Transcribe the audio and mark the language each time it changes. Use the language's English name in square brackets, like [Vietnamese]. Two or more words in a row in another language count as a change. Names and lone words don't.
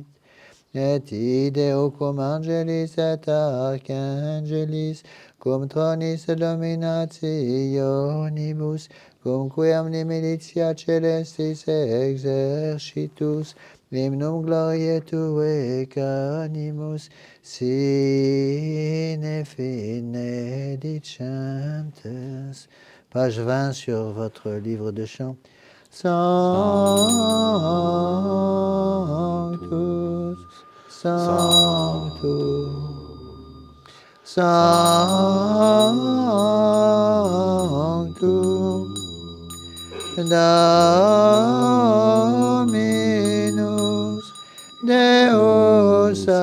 [Latin] Et ideo cum angelis et archangelis, cum tronis et dominationibus, cum quem militia celestis exercitus, hymnum gloriae Tuae canimus, sine fine dicentes. [French] Page 20 sur votre livre de chant. [Latin] Sanctus, Sanctus, Sanctus, Dominus Deus